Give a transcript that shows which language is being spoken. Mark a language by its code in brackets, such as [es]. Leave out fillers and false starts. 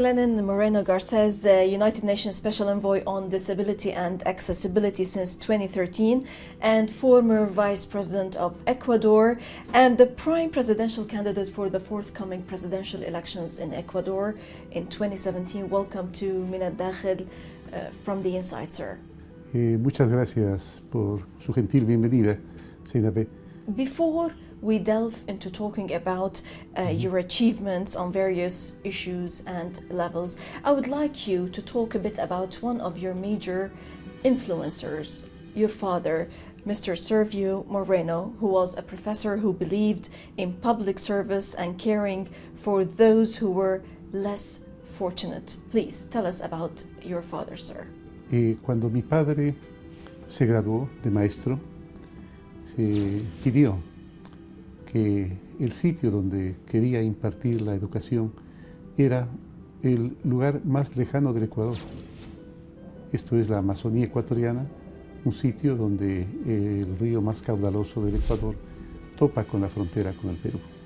[en] Lenin Moreno Garces, United Nations Special Envoy on Disability and Accessibility since 2013 and former Vice President of Ecuador and the prime presidential candidate for the forthcoming presidential elections in Ecuador in 2017. Welcome to Min al-Dakhil from the inside, sir. [es] Muchas gracias por su gentil bienvenida, Zainab. [en] Before we delve into talking about your achievements on various issues and levels, I would like you to talk a bit about one of your major influencers, your father, Mr. Sergio Moreno, who was a professor who believed in public service and caring for those who were less fortunate. Please tell us about your father, sir. [es] Cuando mi padre se graduó de maestro, se pidió que el sitio donde quería impartir la educación era el lugar más lejano del Ecuador. Esto es la Amazonía ecuatoriana, un sitio donde el río más caudaloso del Ecuador topa con la frontera con el Perú.